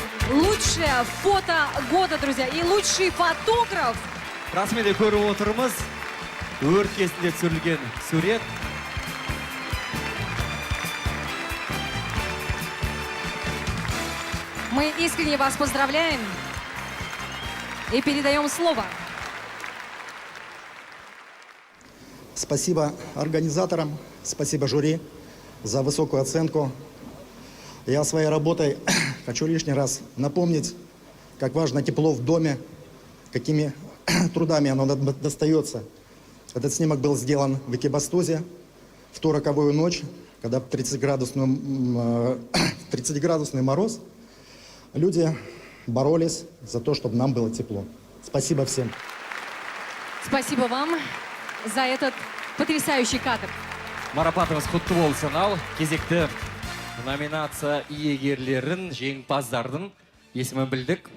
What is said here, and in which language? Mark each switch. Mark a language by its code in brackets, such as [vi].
[ru] Лучшее фото года, друзья. И лучший фотограф. [kk] Расымен көріп отырмыз. Өрт кезінде түсірілген сурет. [ru] Мы искренне вас поздравляем и передаем слово. Спасибо организаторам, спасибо жюри за высокую оценку. Я своей работой хочу лишний раз напомнить, как важно тепло в доме, какими трудами оно достается. Этот снимок был сделан в Экибастузе в ту роковую ночь, когда 30-градусный мороз. Люди боролись за то, чтобы нам было тепло. Спасибо всем. Спасибо вам за этот потрясающий кадр. [kk] Марапатымыз құтты болсын. Ал кезекті номинация иегерлерін, жеңімпаздардың есімін білдік.